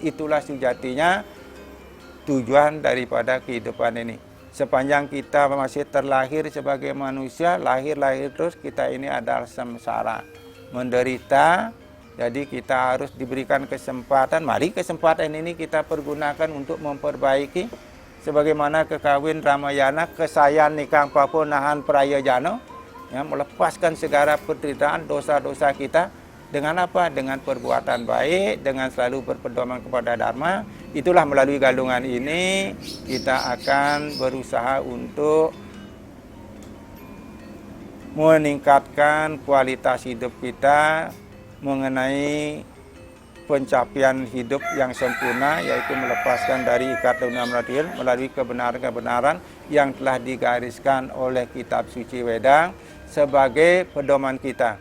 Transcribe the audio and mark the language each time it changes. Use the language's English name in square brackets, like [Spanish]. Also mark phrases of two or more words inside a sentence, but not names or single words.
[Indonesian] Itulah sejatinya tujuan daripada kehidupan ini. Sepanjang kita masih terlahir sebagai manusia, lahir-lahir terus, kita ini adalah samsara, menderita. Jadi kita harus diberikan kesempatan. Mari kesempatan ini kita pergunakan untuk memperbaiki. Sebagaimana kekawin Ramayana, [Kawi] kesayan nikang papunahan prayajana, [Indonesian] ya, melepaskan segala penderitaan dosa-dosa kita. Dengan apa? Dengan perbuatan baik, dengan selalu berpedoman kepada Dharma. Itulah melalui gandungan ini kita akan berusaha untuk meningkatkan kualitas hidup kita mengenai pencapaian hidup yang sempurna, yaitu melepaskan dari ikat dunia material melalui kebenaran-kebenaran yang telah digariskan oleh kitab suci Weda sebagai pedoman kita.